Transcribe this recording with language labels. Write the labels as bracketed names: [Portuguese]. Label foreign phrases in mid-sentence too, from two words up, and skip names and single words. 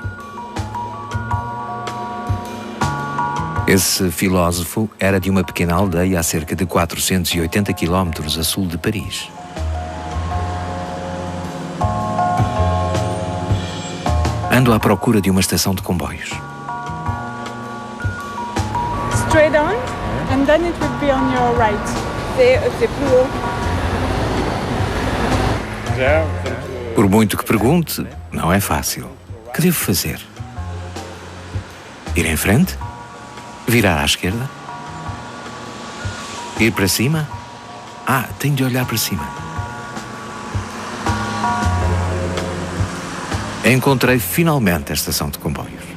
[Portuguese] Esse filósofo era de uma pequena aldeia a cerca de 480 quilómetros a sul de Paris. Ando à procura de uma estação de comboios. [English] Straight on, and then it would be on your right. [French] C'est plus haut. [Portuguese] Por muito que pergunte, não é fácil. O que devo fazer? Ir em frente? Virar à esquerda? Ir para cima? Tenho de olhar para cima. Encontrei finalmente a estação de comboios.